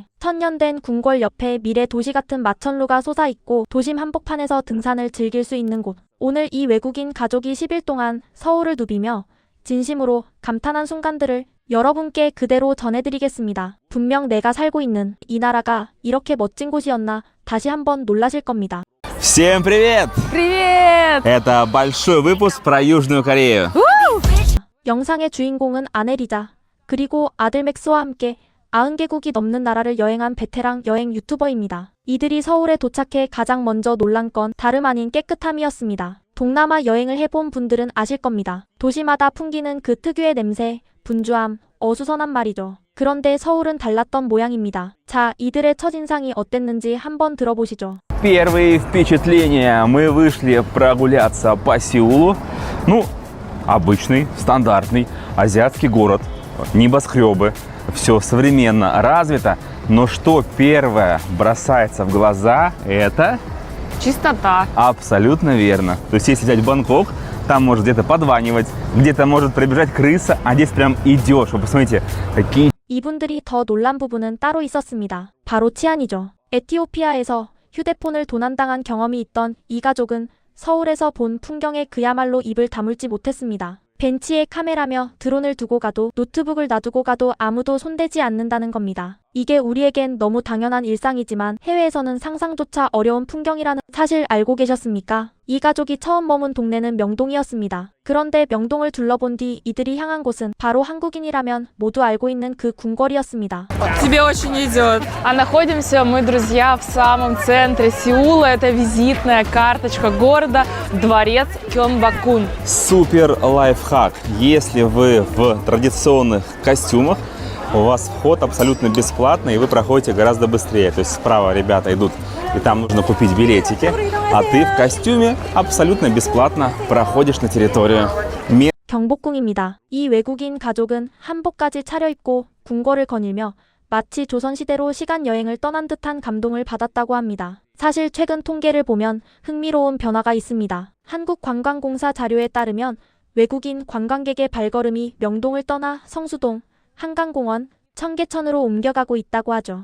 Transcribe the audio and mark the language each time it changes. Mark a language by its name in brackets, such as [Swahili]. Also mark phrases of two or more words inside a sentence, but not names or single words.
[Korean] 천년된 궁궐 옆에 미래 도시 같은 마천루가 솟아있고 도심 한복판에서 등산을 즐길 수 있는 곳. 오늘 이 외국인 가족이 10일 동안 서울을 누비며 진심으로 감탄한 순간들을 여러분께 그대로 전해드리겠습니다. 분명 내가 살고 있는 이 나라가 이렇게 멋진 곳이었나 다시 한번 놀라실 겁니다. [Russian] Всем привет! Привет! Это большой выпуск про Южную Корею. [Korean] 영상의 주인공은 아내 리자, 그리고 아들 맥스와 함께 90개국이 넘는 나라를 여행한 베테랑 여행 유튜버입니다. 이들이 서울에 도착해 가장 먼저 놀란 건 다름 아닌 깨끗함이었습니다. 동남아 여행을 해본 분들은 아실 겁니다. 도시마다 풍기는 그 특유의 냄새, 분주함, 어수선한 말이죠. 그런데 서울은 달랐던 모양입니다. 자, 이들의 첫인상이 어땠는지 한번 들어보시죠. [Russian] Первые впечатления. Мы вышли прогуляться по Сеулу. Ну, обычный, стандартный азиатский город. Небоскребы. Все современно, развито. Но что первое бросается в глаза, это... Чистота. Абсолютно верно. То есть, если взять Бангкок, там может где-то подванивать, где-то может пробежать крыса, а здесь прям идешь. Вы посмотрите, какие... [Korean] 이분들이 더 놀란 부분은 따로 있었습니다. 바로 치안이죠. 에티오피아에서 휴대폰을 도난당한 경험이 있던 이 가족은 서울에서 본 풍경에 그야말로 입을 다물지 못했습니다. 벤치에 카메라며 드론을 두고 가도 노트북을 놔두고 가도 아무도 손대지 않는다는 겁니다. 이게 우리에겐 너무 당연한 일상이지만 해외에서는 상상조차 어려운 풍경이라는 사실 알고 계셨습니까? 이 가족이 처음 머문 동네는 명동이었습니다. 그런데 명동을 둘러본 뒤 이들이 향한 곳은 바로 한국인이라면 모두 알고 있는 그 궁궐이었습니다. [Russian] Тебе очень идет. А находимся мы, друзья, в самом центре Сеула. Это визитная карточка города, дворец Кёнбакун. Супер лайфхак. Если вы в традиционных костюмах, у вас вход абсолютно бесплатный, и вы проходите гораздо быстрее. То есть справа ребята идут, и там нужно купить билетики, а ты в костюме абсолютно бесплатно проходишь на территорию. [Korean] 경복궁입니다. 이 외국인 가족은 한복까지 차려입고 궁궐을 거닐며 마치 조선시대로 시간여행을 떠난 듯한 감동을 받았다고 합니다. 사실 최근 통계를 보면 흥미로운 변화가 있습니다. 한국관광공사 자료에 따르면 외국인 관광객의 발걸음이 명동을 떠나 성수동, 한강공원, 청계천으로 옮겨가고 있다고 하죠.